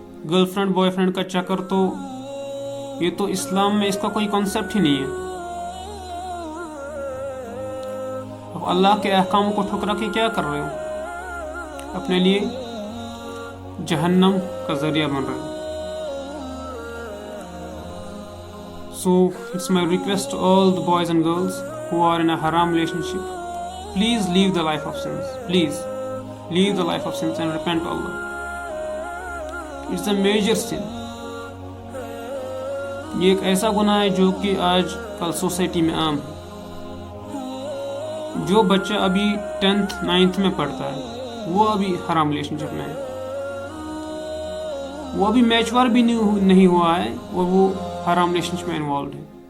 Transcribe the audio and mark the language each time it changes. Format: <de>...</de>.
<ur>Girl friend boy friend کا چکر تو یہ تو اسلام میں اس کا کوئی کانسیپٹ ہی نہیں ہے. اب اللہ کے احکاموں کو ٹھکرا کے کیا کر رہے ہو؟ اپنے لیے جہنم کا ذریعہ بن رہے ہو.</ur> <en>So it's my request to all the boys and girls who are in a haram relationship, please leave the life of sins. Please leave the life of sins and repent to Allah. It's a major sin.</en> <ur>یہ ایک ایسا گناہ ہے جو کہ آج کل society میں عام ہے. جو بچہ ابھی 10th 9th میں پڑھتا ہے وہ ابھی حرام ریلیشن شپ میں ہے, وہ ابھی میچور بھی نہیں ہوا ہے اور وہ حرام ریلیشن شپ میں انوالوڈ ہے.</ur>